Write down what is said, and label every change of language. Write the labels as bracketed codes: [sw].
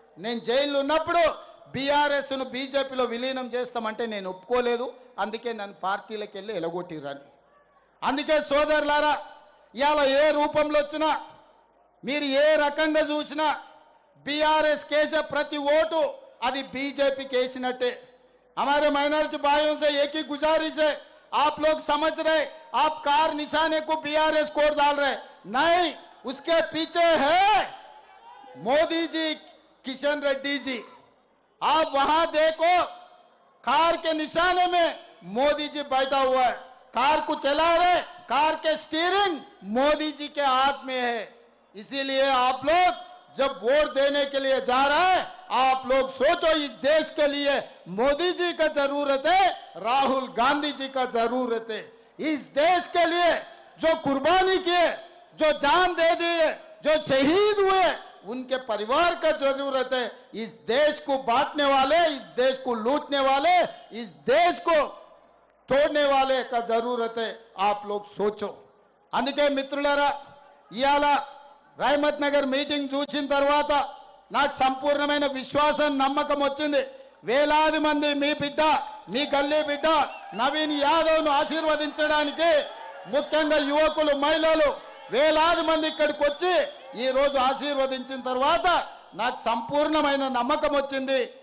[te] నేను జైల్లో ఉన్నప్పుడు బీఆర్ఎస్ ను బీజేపీలో విలీనం చేస్తామంటే నేను ఒప్పుకోలేదు, అందుకే నన్ను పార్టీలకు వెళ్ళి ఎలగొట్టిరని. అందుకే సోదరులారా, ఇవాళ ఏ రూపంలో వచ్చినా, మీరు ఏ రకంగా చూసినా బీఆర్ఎస్ కేసే ప్రతి ఓటు అది బీజేపీకి వేసినట్టే. [hi] हमारे माइनॉरिटी भाइयों से एक ही गुजारिश है, आप लोग समझ रहे, आप कार निशाने को बीआरएस कोड डाल रहे, नहीं, उसके पीछे है मोदी जी, किशन रेड्डी जी. आप वहां देखो, कार के निशाने में मोदी जी बैठा हुआ है, कार को चला रहे, कार के स्टीयरिंग मोदी जी के हाथ में है। इसीलिए आप लोग जब वोट देने के लिए जा रहे हैं, आप लोग सोचो इस देश के लिए मोदी जी का जरूरत है, राहुल गांधी जी का जरूरत है। इस देश के लिए जो कुर्बानी किए, जो जान दे दिए, जो शहीद हुए, उनके परिवार का जरूरत है। इस देश को बांटने वाले, इस देश को लूटने वाले, इस देश को तोड़ने वाले का जरूरत है। आप लोग सोचो। [te] అందుకే మిత్రులారా, ఇయాల రహమత్ నగర్ మీటింగ్ చూసిన తర్వాత నాకు సంపూర్ణమైన విశ్వాసం, నమ్మకం వచ్చింది. వేలాది మంది మీ బిడ్డ, మీ గల్లీ బిడ్డ నవీన్ యాదవ్ను ఆశీర్వదించడానికి, ముఖ్యంగా యువకులు, మహిళలు వేలాది మంది ఇక్కడికి వచ్చి ఈ రోజు ఆశీర్వదించిన తర్వాత నాకు సంపూర్ణమైన నమ్మకం వచ్చింది.